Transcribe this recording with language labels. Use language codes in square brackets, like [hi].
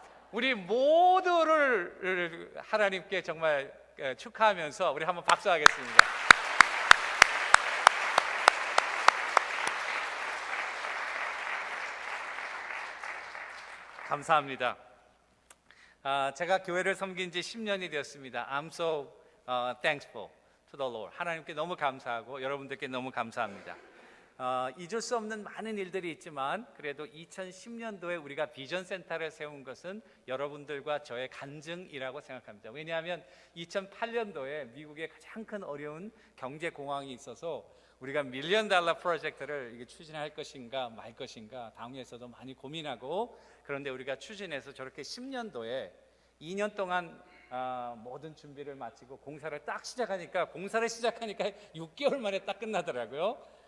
[ko] 우리 모두를 하나님께 정말 축하하면서 우리 한번 박수하겠습니다. 감사합니다. 제가 교회를 섬긴 지 10년이 되었습니다. [en] I'm so thankful to the Lord. [ko] 하나님께 너무 감사하고 여러분들께 너무 감사합니다. 잊을 수 없는 많은 일들이 있지만 그래도 2010년도에 우리가 비전 센터를 세운 것은 여러분들과 저의 간증이라고 생각합니다. 왜냐하면 2008년도에 미국의 가장 큰 어려운 경제 공황이 있어서 우리가 밀리언 달러 프로젝트를 추진할 것인가 말 것인가 당에서도 많이 고민하고, 그런데 우리가 추진해서 저렇게 10년도에 2년 동안 모든 준비를 마치고 공사를 시작하니까 6개월 만에 딱 끝나더라고요.